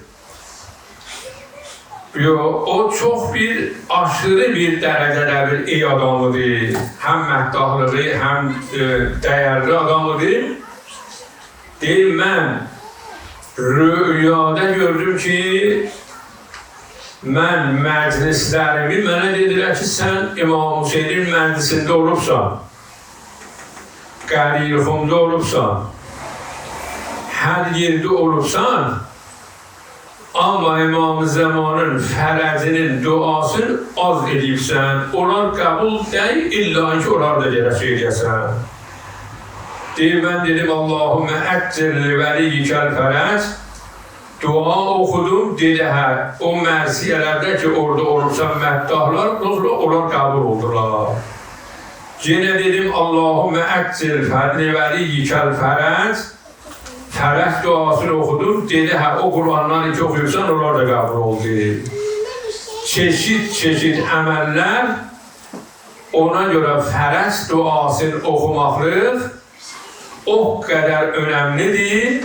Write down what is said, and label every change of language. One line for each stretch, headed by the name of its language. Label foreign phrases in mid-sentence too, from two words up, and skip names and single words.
Turkish: O çok bir aşırı bir derecede bir iyi adamıdır. Hem məhdahlığı hem değerli adamıdır.
Azerbaijani: Deyim ben rüyada gördüm ki mən məclislərimi mənə dedilər ki, sən İmam Hüseynin məclisində olubsan, Qədirxumda olubsan, hər yerdə olubsan, amma İmam Zamanın fərəzinin duasını az edibsən, onlar qəbul deyil, illa ki, onlar da gələcək edəsən. Deyir, mən dedim,
Arabic: اللهم عجل لوليك الفرج,
Azerbaijani: dua okudum, dedi hə, o mərsiyelerde ki orada olursan məddahlar,
Turkish: onlar kabul oldular. Yine dedim,
Arabic: اللهم عجل فضل وليك الفرج,
Turkish: fərəz duasını okudum, dedi hə, o Kur'anları ki okuyorsan, onlar da kabul oldu.
Azerbaijani: Çeşit əməllər, ona göre fərəz duasını okumaqlıq o kadar önemlidir.